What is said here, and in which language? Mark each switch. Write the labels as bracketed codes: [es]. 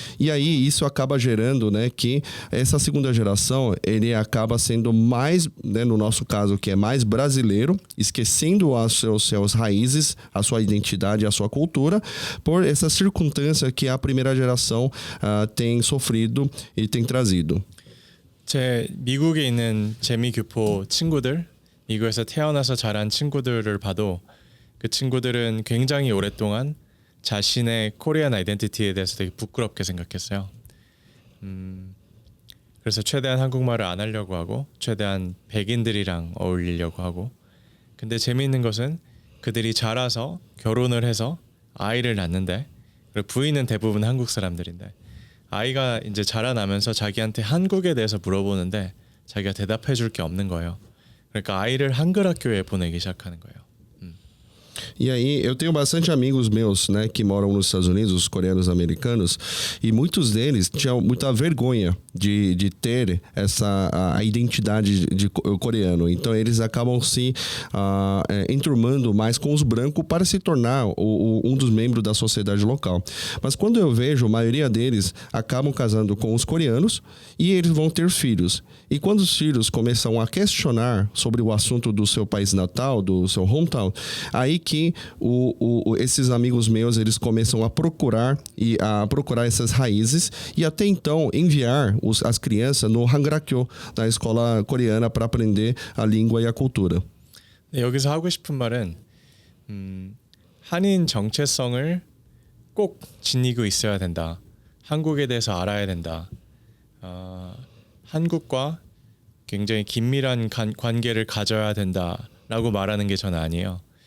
[pt] E aí isso acaba gerando, né, que essa segunda geração ele acaba sendo mais, né, no nosso caso que é mais brasileiro, esquecendo as suas raízes, a sua identidade, a sua cultura, por essa circunstância que a primeira geração tem sofrido e tem trazido. [ko] 제 미국에 있는 재미교포 친구들, 미국에서 태어나서 자란 친구들을 봐도 그 친구들은 굉장히 오랫동안 자신의 코리안 아이덴티티에 대해서 되게 부끄럽게 생각했어요. 그래서 최대한 한국말을 안 하려고 하고 최대한 백인들이랑 어울리려고 하고 근데 재미있는 것은 그들이 자라서 결혼을 해서 아이를 낳는데 그리고 부인은 대부분 한국 사람들인데 아이가 이제 자라나면서 자기한테 한국에 대해서 물어보는데 자기가 대답해 줄 게 없는 거예요. 그러니까 아이를 한글 학교에 보내기 시작하는 거예요. [pt] E aí, eu tenho bastante amigos meus, né, que moram nos Estados Unidos, os coreanos americanos, e muitos deles tinham muita vergonha de ter a identidade de coreano. Então, eles acabam se enturmando mais com os brancos para se tornar um dos membros da sociedade local. Mas quando eu vejo, a maioria deles acabam casando com os coreanos e eles vão ter filhos. E quando os filhos começam a questionar sobre o assunto do seu país natal, do seu hometown, aí que esses amigos meus eles começam a procurar essas raízes e até então enviar as crianças no Hangrakyo, na escola coreana, para aprender a língua e a cultura. [ko] 네, 여기서 하고 싶은 말은 한인 정체성을 꼭 지니고 있어야 된다. 한국에 대해서 알아야 된다. 한국과 굉장히 긴밀한 관계를 가져야 된다라고 말하는 게 저는 아니에요.